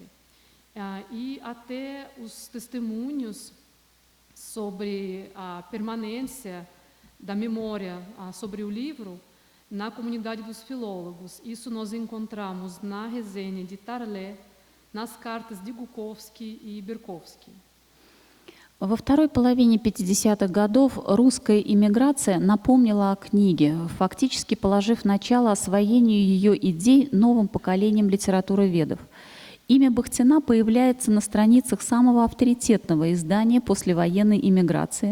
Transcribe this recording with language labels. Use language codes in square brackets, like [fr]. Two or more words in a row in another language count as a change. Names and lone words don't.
[pt] E até os testemunhos sobre a permanência da memória sobre o livro na comunidade dos filólogos. Isso nós encontramos na resenha de Tarle, nas cartas de Гуковский и Берковский. [ru] Во второй половине 50-х годов русская иммиграция напомнила о книге, фактически положив начало освоению ее идей новым поколением литературоведов. Имя Бахтина появляется на страницах самого авторитетного издания послевоенной иммиграции.